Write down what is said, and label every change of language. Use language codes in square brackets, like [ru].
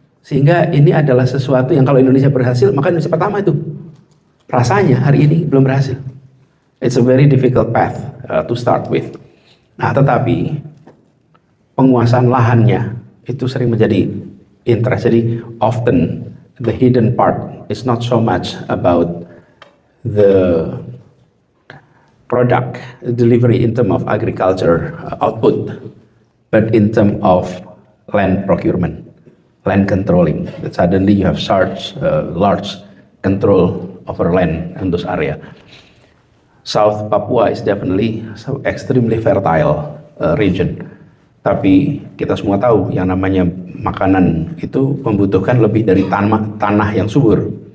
[id] Sehingga ini adalah sesuatu yang kalau Indonesia berhasil, maka Indonesia pertama itu. Rasanya hari ini belum berhasil. [en] It's a very difficult path to start with. [id] Nah, tetapi penguasaan lahannya itu sering menjadi interest. [en] Jadi often the hidden part is not so much about the product delivery in terms of agriculture output, but in terms of land procurement, land controlling. That suddenly you have large control over land in those area. South Papua is definitely extremely fertile region. [id] Tapi kita semua tahu yang namanya makanan itu membutuhkan lebih dari tanah yang subur.